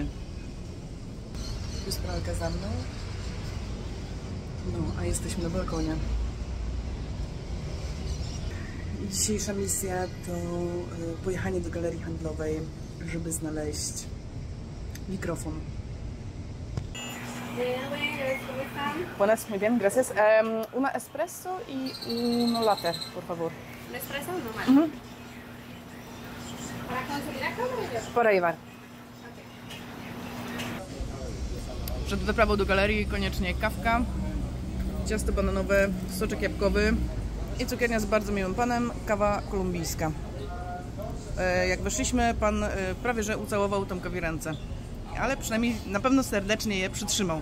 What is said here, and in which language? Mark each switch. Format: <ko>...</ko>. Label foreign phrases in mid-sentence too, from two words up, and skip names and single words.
<pl>Tu jest pralka za mną. No, a jesteśmy na balkonie. Dzisiejsza misja to pojechanie do galerii handlowej, żeby znaleźć mikrofon.</pl> <es>Buenas, muy bien, gracias. Una espresso y uno latte, por favor. ¿Un espresso normal? ¿Para conseguir acá o Para llevar.</es> <pl>Przed wyprawą do galerii koniecznie kawka, ciasto bananowe, soczek jabłkowy i cukiernia z bardzo miłym panem, kawa kolumbijska. Jak weszliśmy, pan prawie że ucałował Tomkowi ręce, ale przynajmniej na pewno serdecznie je przytrzymał.</pl>